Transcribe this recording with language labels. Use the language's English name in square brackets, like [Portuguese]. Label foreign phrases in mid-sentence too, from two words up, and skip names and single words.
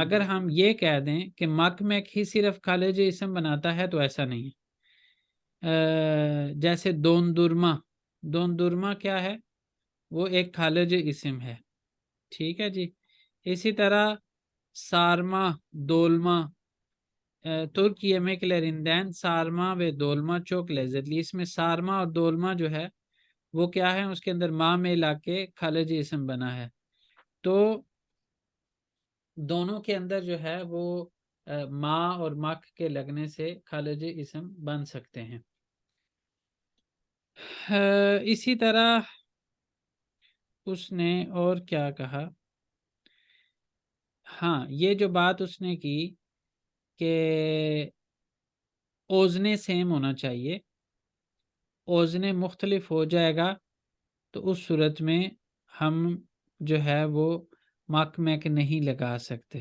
[Urdu] اگر ہم یہ کہہ دیں کہ مک میک ہی صرف خالص اسم بناتا ہے تو ایسا نہیں ہے. جیسے دوندورما کیا ہے، وہ ایک خالص اسم ہے. ٹھیک ہے جی۔ اسی طرح سارما، دولما, [Turkish] तुर्क yemeklerinden sarma ve dolma çok lezzetli। [Urdu] اس میں سارما اور دولما جو ہے وہ کیا ہے، اس کے اندر ما میں لا کے خالص اسم بنا ہے. تو دونوں کے اندر جو ہے وہ ما اور مک کے لگنے سے خالص اسم بن سکتے ہیں. اسی طرح اس نے اور کیا کہا، ہاں یہ جو بات اس نے کی کہ وزن سیم ہونا چاہیے، وزن مختلف ہو جائے گا تو اس صورت میں ہم جو ہے وہ مک میک نہیں لگا سکتے.